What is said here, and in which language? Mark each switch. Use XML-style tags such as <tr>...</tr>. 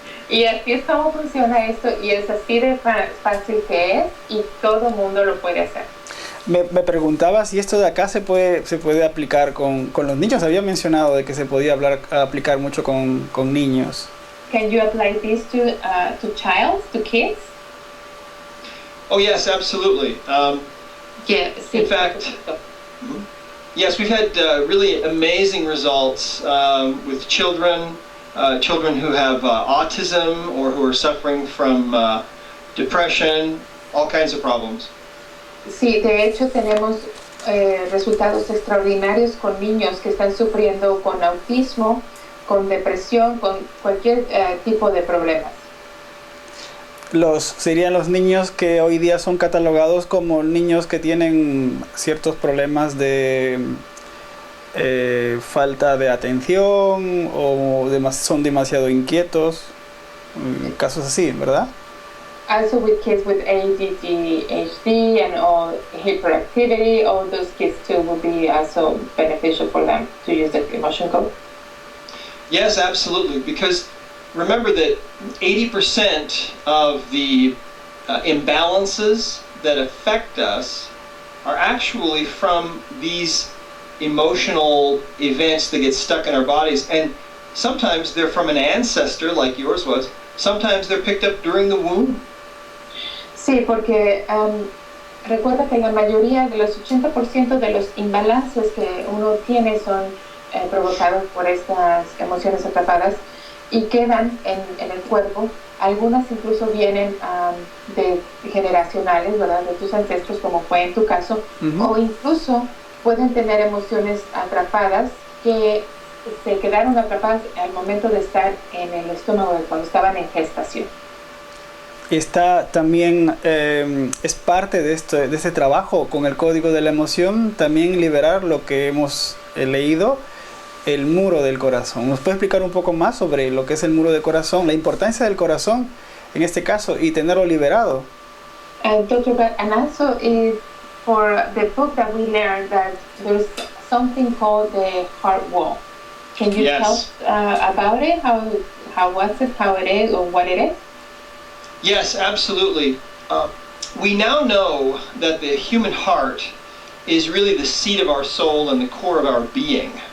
<es>Y así es como funciona esto y es así de fácil que es y todo mundo lo puede hacer. Me preguntaba si esto de acá se puede aplicar con los niños. Había mencionado de que se podía aplicar mucho con niños.</es> <en>Can you apply this to kids? Oh yes, absolutely.</en> <es>Yeah, sí.</es> <en>In fact, yes, we've had really amazing results with children who have autism or who are suffering from depression, all kinds of problems.</en> <es>Sí, de hecho tenemos resultados extraordinarios con niños que están sufriendo con autismo, con depresión, con cualquier tipo de problemas. Serían los niños que hoy día son catalogados como niños que tienen ciertos problemas de falta de atención o son demasiado inquietos, casos así, ¿verdad?</es> <en>also with kids with ADD, HD, and all hyperactivity, all those kids too will be also beneficial for them to use the emotion code. Yes, absolutely. Because remember that 80% of the imbalances that affect us are actually from these emotional events that get stuck in our bodies. And sometimes they're from an ancestor, like yours was. Sometimes they're picked up during the womb.</en> <es>Sí, porque recuerda que la mayoría de los 80% de los imbalances que uno tiene son provocados por estas emociones atrapadas y quedan en el cuerpo. Algunas incluso vienen de generacionales, ¿verdad? De tus ancestros, como fue en tu caso, o incluso pueden tener emociones atrapadas que se quedaron atrapadas al momento de estar en el estómago de cuando estaban en gestación. Está también, es parte de este trabajo con el código de la emoción, también liberar lo que hemos leído, el muro del corazón. ¿Nos puede explicar un poco más sobre lo que es el muro del corazón, la importancia del corazón en este caso y tenerlo liberado?</es> <en>Dr. Brad, and also for the book that we learned that there's something called the heart wall. Can you tell us about it? How was it, how it is, or what it is? Yes, absolutely. We now know that the human heart is really the seat of our soul and the core of our being.</en>